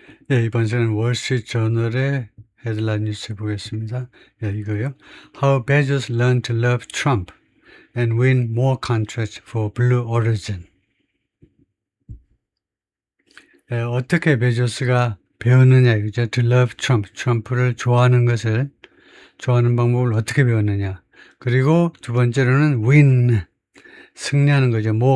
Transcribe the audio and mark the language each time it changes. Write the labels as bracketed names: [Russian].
[Korean] 예, 이번 주는 월스트리트 저널의 헤드라인 뉴스 보겠습니다. 예, 이거요. [English] How Bezos learned to love Trump and win more contracts for Blue Origin. [Korean] 예, 어떻게 베조스가 배웠느냐, 이죠. [English] To love Trump, [Korean] 트럼프를 좋아하는 방법을 어떻게 배웠느냐. 그리고 두 번째로는 win, 승리하는 거죠.